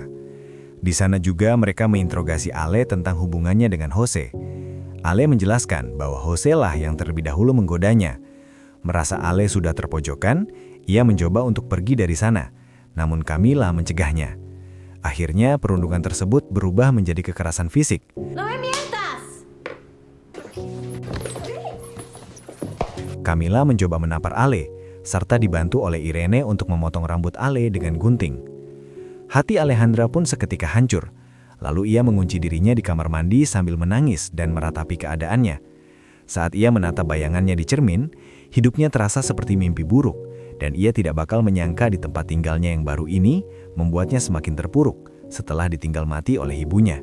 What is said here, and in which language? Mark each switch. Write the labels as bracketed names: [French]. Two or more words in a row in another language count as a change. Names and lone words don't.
[Indonesian] Di sana juga mereka menginterogasi Ale tentang hubungannya dengan Jose. Ale menjelaskan bahwa Jose lah yang terlebih dahulu menggodanya. Merasa Ale sudah terpojokan, ia mencoba untuk pergi dari sana, namun Camila mencegahnya. Akhirnya perundungan tersebut berubah menjadi kekerasan fisik. [Spanish] ¡No me mientas! [Indonesian] Camila mencoba menampar Ale, serta dibantu oleh Irene untuk memotong rambut Ale dengan gunting. Hati Alejandra pun seketika hancur, lalu ia mengunci dirinya di kamar mandi sambil menangis dan meratapi keadaannya. Saat ia menatap bayangannya di cermin, hidupnya terasa seperti mimpi buruk, dan ia tidak bakal menyangka di tempat tinggalnya yang baru ini membuatnya semakin terpuruk setelah ditinggal mati oleh ibunya.